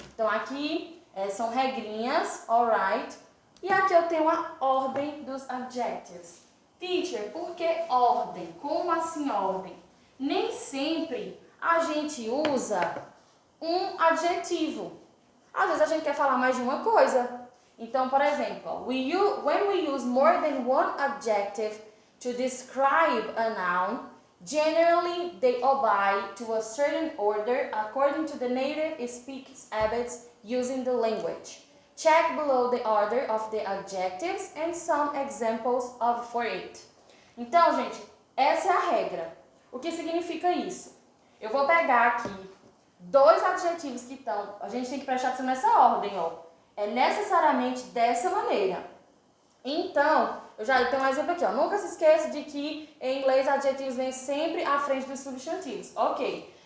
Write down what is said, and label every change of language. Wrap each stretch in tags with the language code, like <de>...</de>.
<pt>Então, aqui são regrinhas, alright? E aqui eu tenho a ordem dos adjectives. Teacher, por que ordem? Como assim ordem? Nem sempre a gente usa um adjetivo. Às vezes a gente quer falar mais de uma coisa. Então, por exemplo,</pt> <en>when we use more than one adjective to describe a noun, generally they obey to a certain order according to the native speaker's habits using the language. Check below the order of the adjectives and some examples for it.</en> <pt>Então, gente, essa é a regra. O que significa isso? Eu vou pegar aqui 2 adjetivos que estão... A gente tem que prestar atenção nessa ordem, ó. É necessariamente dessa maneira. Então, eu tenho um exemplo aqui, ó. Nunca se esqueça de que em inglês adjetivos vêm sempre à frente dos substantivos. Ok.</pt>